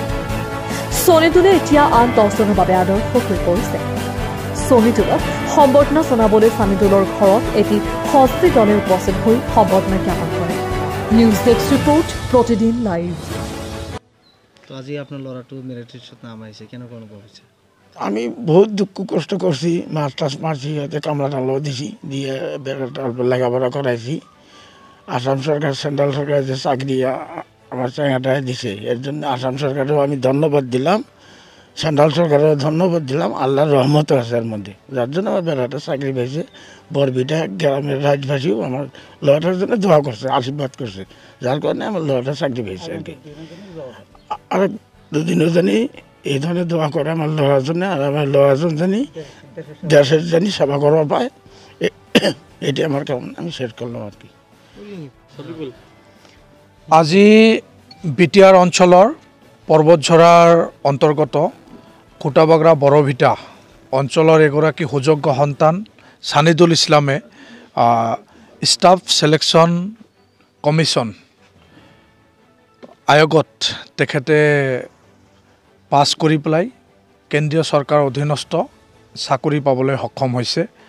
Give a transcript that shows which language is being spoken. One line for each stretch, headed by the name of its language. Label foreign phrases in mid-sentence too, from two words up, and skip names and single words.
Assamese: ছানিদুলে এতিয়া আন 10 জনৰ বাবে আদৰ্শ হৈ পৰিছে। ছানিদুলক সম্বৰ্ধনা জনাবলৈ ছানিদুলৰ ঘৰত এটি সস্ত্ৰী দলে উপস্থিত হৈ সম্বৰ্ধনা জ্ঞাপন কৰে। নিউজ ডেস্ক ৰিপৰ্ট, প্ৰতিদিন লাইভ। তো আজি আপনার লড়াটো মেরিটত নাম আইছে কেনেকুৱা অনুভৱ হৈছে?
Bangla: আমি বহুত দুঃখ কষ্ট করছি, মাছ টাছ মারছি, হাতে কামলা টামলাও দিছি, দিয়ে লেখাপড়া করাইছি। আসাম সরকার, সেন্ট্রাল সরকার যে চাকরি আমার চেঙ্গাটায় দিছে, এর জন্য আসাম সরকারেও আমি ধন্যবাদ দিলাম, সেন্ট্রাল সরকারেও ধন্যবাদ দিলাম। আল্লাহর রহমত আছে এর মধ্যে, যার জন্য আমার বেড়াটা চাকরি পেয়েছে। বরবিটা গ্রামের রাজবাসীও আমার লড়াটার জন্য দোয়া করছে, আশীর্বাদ করছে, যার কারণে আমার লড়াটা চাকরি পেয়েছে আর কি। আর দুদিনও জানি এই ধরনের দোয়া করে আমার লড়ার জন্য, আর আমার লড়াজন জানি দেশের জানি সেবা করা পায়, এটি আমার কেমন আমি শেষ করলাম আর কি।
Assamese: আজি বিটিয়াৰ অঞ্চলৰ পৰ্বতঝৰাৰ অন্তৰ্গত খুটাবাগৰা বৰভিটা অঞ্চলৰ এগৰাকী সুযোগ্য সন্তান ছানিদুল ইছলামে ষ্টাফ সিলেকশ্যন কমিশ্যন আয়োগত তেখেতে পাছ কৰি পেলাই কেন্দ্ৰীয় চৰকাৰৰ অধীনস্থ চাকৰি পাবলৈ সক্ষম হৈছে।